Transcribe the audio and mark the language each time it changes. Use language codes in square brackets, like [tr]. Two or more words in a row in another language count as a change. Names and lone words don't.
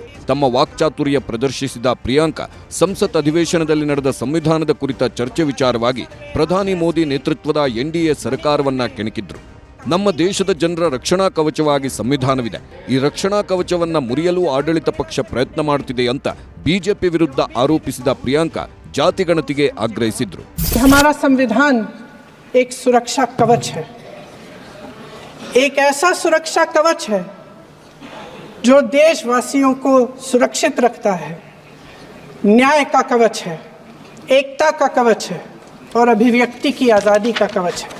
[kn] ತಮ್ಮ ವಾಕ್ಚಾತುರ್ಯ ಪ್ರದರ್ಶಿಸಿದ ಪ್ರಿಯಾಂಕಾ ಸಂಸತ್ ಅಧಿವೇಶನದಲ್ಲಿ ನಡೆದ ಸಂವಿಧಾನದ ಕುರಿತ ಚರ್ಚೆ ವಿಚಾರವಾಗಿ ಪ್ರಧಾನಿ ಮೋದಿ ನೇತೃತ್ವದ ಎನ್ಡಿಎ ಸರ್ಕಾರವನ್ನ ಕೆಣಕಿದ್ರು. ನಮ್ಮ ದೇಶದ ಜನರ ರಕ್ಷಣಾ ಕವಚವಾಗಿ ಸಂವಿಧಾನವಿದೆ. ಈ ರಕ್ಷಣಾ ಕವಚವನ್ನ ಮುರಿಯಲು ಆಡಳಿತ ಪಕ್ಷ ಪ್ರಯತ್ನ ಮಾಡುತ್ತಿದೆ ಅಂತ ಬಿಜೆಪಿ ವಿರುದ್ಧ ಆರೋಪಿಸಿದ ಪ್ರಿಯಾಂಕಾ ಜಾತಿಗಣತಿಗೆ ಆಗ್ರಹಿಸಿದ್ರು. [hi] हमारा संविधान एक सुरक्षा कवच है, एक ऐसा सुरक्षा कवच है जो देशवासियों को सुरक्षित रखता है, न्याय का कवच है, एकता का कवच है और अभिव्यक्ति की आज़ादी का कवच है.